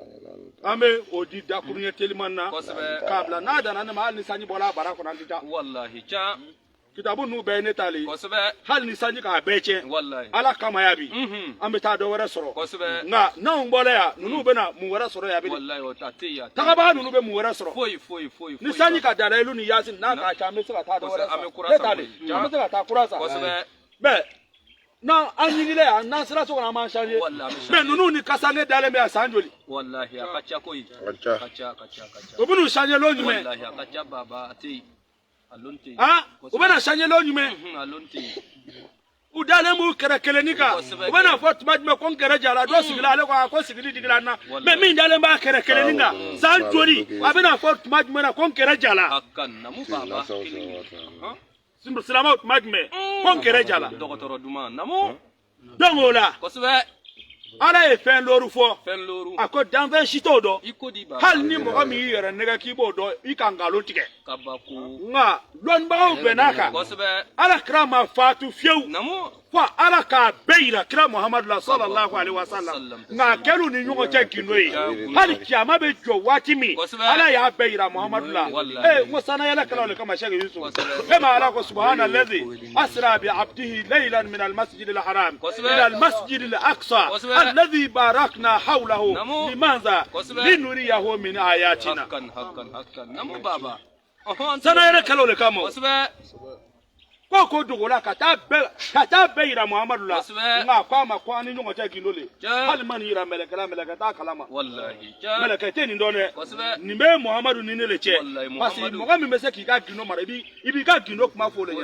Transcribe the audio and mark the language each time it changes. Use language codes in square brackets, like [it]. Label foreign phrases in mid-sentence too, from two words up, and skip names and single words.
[bm] an bɛ o di dakuruɲɛ teliman na Kosɛbɛ. k'a bila n'a danna ne ma hali ni sanji bɔra a bara kɔnɔ an tɛ taa Wallahi ca. kitabu ninnu bɛɛ ye ne talen Kosɛbɛ. hali ni sanji k'a bɛɛ tiɲɛ Wallahi. ala kama ya bi Mhm. an bɛ taa dɔ wɛrɛ sɔrɔ Kosɛbɛ. nka n'anw bɔra yan ninnu bɛ na mun wɛrɛ sɔrɔ yan bi Wallahi o ta te ya. tagabaga ninnu bɛ mun wɛrɛ sɔrɔ Foyi. ni sanji ka dala ilu ni yasin n'a ka ca an bɛ se ka taa dɔ wɛrɛ Kosɛbɛ, an bɛ san kura ne san talen koyi. an bɛ se ka taa kura san Kosɛbɛ. mɛ n'an ɲigilen yan n'an sera so kɔnɔ an b'an changer Wallahi, an bɛ mɛ changer. ninnu ni kasange dalen bɛ yan san joli Wallahi a ka ca koyi. ca. Ka ca. u bɛ n'u changer lon jumɛn Wallahi a ka ca baba a te yen. A lon te yen. han u bɛ na changer lon jumɛn A lon te yen. u dalen b'u kɛrɛ kelenni kan Kosɛbɛ. u bɛ na fɔ tuma jumɛn ko n kɛrɛ jara dɔ sigila ale ko a ko sigili digila n na mɛ min dalen b'a kɛrɛ kelenni kan san joli a bɛ na fɔ tuma jumɛn na ko n kɛrɛ jala Hakan namu baba. Hã? silamɛw tuma jumɛn ko n kɛrɛ jala Dɔgɔtɔrɔ duman namu. donc o la Kosɛbɛ. ala ye fɛn lori fɔ Fɛn looru. a ko danfɛn si t'o dɔn I ko di baba. hali ni mɔgɔ min y'i yɛrɛ nɛgɛ k'i b'o dɔn i ka nkalon tigɛ Kabako. nka dɔnnibagaw bɛnn'a kan Kosɛbɛ. ala kira ma faatu fiyewu Namu. fo ala k'a bɛɛ yira kira muhamadu la [ar] صلى الله عليه وسلم [bm] nka a kɛr'u ni ɲɔgɔn cɛ gindo ye hali kiyama bɛ jɔ waati min Kosɛbɛ. ala y'a bɛɛ yira muhamadu la Wallahi. n ko sanayɛlɛkɛlaw le kama sɛki yusuf Kosɛbɛ. e ma ala ko [ar] سبحان الذي أسرى بعبده ليلا من المسجد الحرام [bm] Kosɛbɛ. [ar] إلى المسجد الأقصى [bm] Kosɛbɛ. [ar] الذي باركنا حوله [bm] Namu. limanza Kosɛbɛ. [ar] لنريه من آياتنا [bm] Hakan. Namu baba. sanayɛlɛkɛlaw le kama Kosɛbɛ. ko dogola ka taa bɛɛ yira muhamadu la Kosɛbɛ. nka ko a ma ko an ni ɲɔgɔn cɛ gindo le Cɛ. hali ma nin yira mɛlɛkɛla mɛlɛkɛ t'a kalama Wallahi ca. mɛlɛkɛ tɛ nin dɔn dɛ Kosɛbɛ. nin bɛ muhamadu ni ne le cɛ Wallahi, [fr] parce que [bm] Muhammadu. mɔgɔ min bɛ se k'i ka gindo mara i b'i ka gindo kuma fɔ o le ɲɛna